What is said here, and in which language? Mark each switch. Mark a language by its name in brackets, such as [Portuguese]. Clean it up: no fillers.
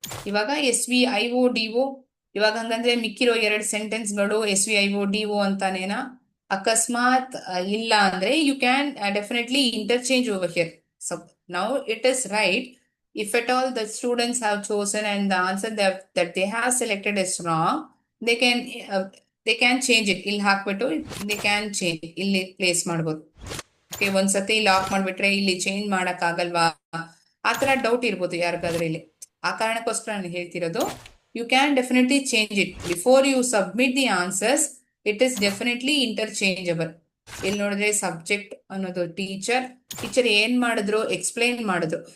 [Kannada] ಇವಾಗ S V I O D O, ಇವಾಗ ಹಂಗಂದ್ರೆ ಮಿಕ್ಕಿರೋ 2 ಸೆಂಟೆನ್ಸ್ಗಳು S V I O D O ಅಂತಾನೇನಾ? ಅಕಸ್ಮಾತ್ ಇಲ್ಲ ಅಂದ್ರೆ [English] You can definitely interchange over here. So now it is right if at all the students have chosen and the answer that they have selected is wrong, they can change it. [Kannada] ಇಲ್ಲಿ ಹಾಕ್ಬಿಟ್ಟು [English] they can change [Kannada] ಇಲ್ಲಿ place ಮಾಡ್ಬೋದು. Okay, ಒಂದ್ಸತಿ lock ಮಾಡ್ಬಿಟ್ರೆ ಇಲ್ಲಿ change ಮಾಡಕ್ ಆಗಲ್ವಾ, ಆತರ ಡೌಟ್ ಇರ್ಬೋದು ಯಾರಿಗಾದ್ರೆ ಇಲ್ಲಿ. ಆ ಕಾರಣಕ್ಕೋಸ್ಕರ ನಾನು ಹೇಳ್ತಿರೋದು, [English] You can definitely change it before you submit the answers. It is definitely interchangeable. [Kannada] ಇಲ್ಲಿ ನೋಡಿದ್ರೆ ಸಬ್ಜೆಕ್ಟ್ ಅನ್ನೋದು ಟೀಚರ್ ಏನ್ ಮಾಡಿದ್ರು, ಎಕ್ಸ್ಪ್ಲೈನ್ ಮಾಡಿದ್ರು.